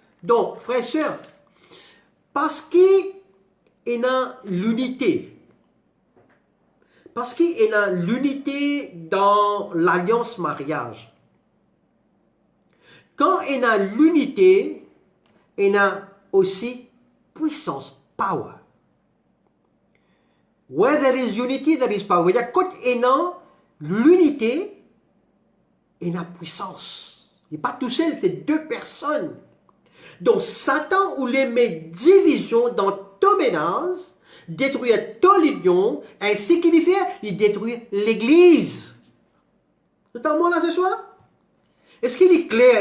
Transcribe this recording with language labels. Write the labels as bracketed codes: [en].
[fr] Donc, frères et sœurs, parce qu'il y a l'unité, parce qu'il y a l'unité dans l'alliance mariage. Quand il y a l'unité, il y a aussi puissance, power. [en] Where there is unity, there is power. [fr] Quand il y a l'unité, il y a puissance. Il n'est pas tout seul, c'est deux personnes. Donc Satan ou les met division dans ton ménage, détruire ton union, ainsi qu'il fait, il détruit l'église. C'est un mot là ce soir? Est-ce qu'il est clair?